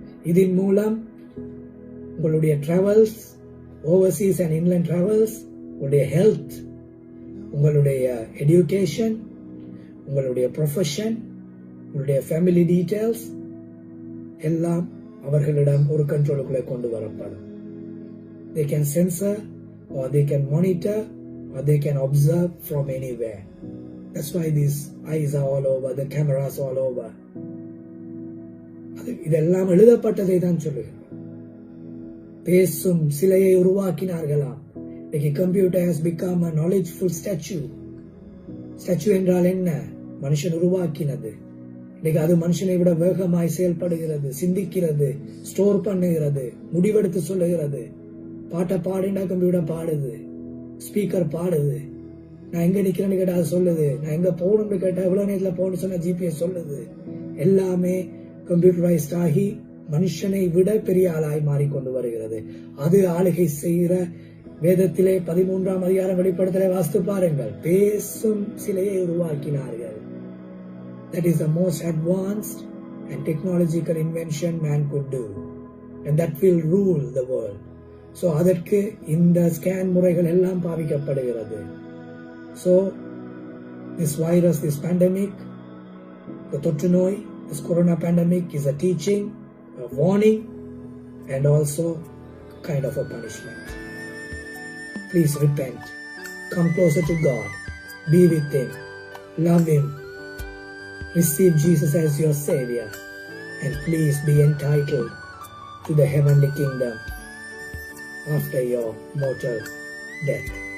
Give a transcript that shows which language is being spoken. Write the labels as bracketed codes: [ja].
[ta] இதன் மூலம் உங்களுடைய travels, Overseas and inland travels, உங்களுடைய ஹெல்த், உங்களுடைய எஜுகேஷன், உங்களுடைய ப்ரொஃபஷன், உங்களுடைய ஃபேமிலி டீடைல்ஸ் எல்லாம் அவர்களிடம் ஒரு கண்ட்ரோலுக்குள்ளே கொண்டு வரப்படும். [en] They can censor or they can monitor or they can observe from anywhere. That's why these eyes are all over, the cameras all over. [ta] இதெல்லாம் எழுதப்பட்டதை தான் சொல்லுகிறோம். பேசும் சிலையை உருவாக்கினார்களாம். இன்னைக்கு [en] Computer has become a knowledgeful statue. [ta] Statue என்றால் என்ன? மனுஷன் உருவாக்கினது. இன்னைக்கு அது மனுஷனை விட வேகமாய் செயல்படுகிறது, சிந்திக்கிறது, ஸ்டோர் பண்ணுகிறது, முடிவெடுத்து சொல்லுகிறது. பாட்டை பாடினா கம்ப்யூட்டர் பாடுது, ஸ்பீக்கர் பாடுது. நான் எங்க நிக்கிறேன்னு கேட்டா அது சொல்லுது. நான் எங்க போகணும்னு கேட்டா எவ்வளவு நேரத்துல போகணும்னு சொன்னா ஜிபிஎஸ் சொல்லுது. எல்லாமே கம்ப்யூட்டரைஸ்ட் ஆகி மனுஷனை விட பெரிய ஆளாய் மாறிக்கொண்டு வருகிறது. அது ஆளுகை செய்கிற வேதத்திலே 13ஆம் அதிகாரம் வெளிப்படுத்தலை வாசித்து பாருங்கள். பேசும் சிலையை உருவாக்கினார்கள். [en] That is the most advanced and technological invention man could do, and that will rule the world. So [ta] அதற்கு இந்த ஸ்கேன் முறைகள் எல்லாம் பாவிக்கப்படுகிறது. [en] So this virus, this pandemic, the [ta] தொற்று நோய், [en] this corona pandemic is a teaching, a warning, and also kind of a punishment. Please repent, come closer to God, be with Him, love Him, receive Jesus as your Savior, and please be entitled to the heavenly kingdom after your mortal death.